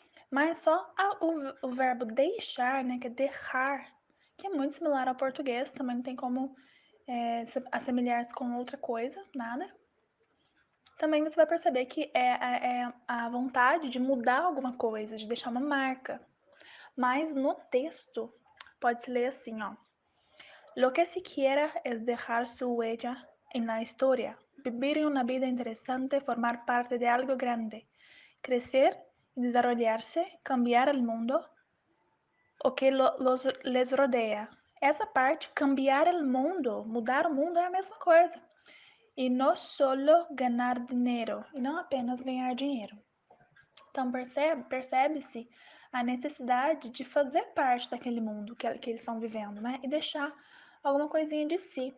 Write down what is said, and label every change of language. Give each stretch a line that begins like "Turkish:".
Portuguese: Mas só o verbo deixar, né, que é dejar, que é muito similar ao português, também não tem como assemelhar-se com outra coisa, nada. Também você vai perceber que é a vontade de mudar alguma coisa, de deixar uma marca. Mas no texto, pode-se ler assim, ó.
Spanish: Lo que se quiera es dejar su huella en la historia, vivir una vida interesante, formar parte de algo grande, crecer y desarrollarse, cambiar el mundo o que les rodea.
Portuguese: Essa parte,
Spanish: cambiar el mundo,
Portuguese: mudar o mundo é a mesma coisa. E não
Spanish: solo
Portuguese: ganhar dinheiro, e não apenas ganhar dinheiro. Então, percebe-se a necessidade de fazer parte daquele mundo que eles estão vivendo, né? E deixar alguma coisinha de si.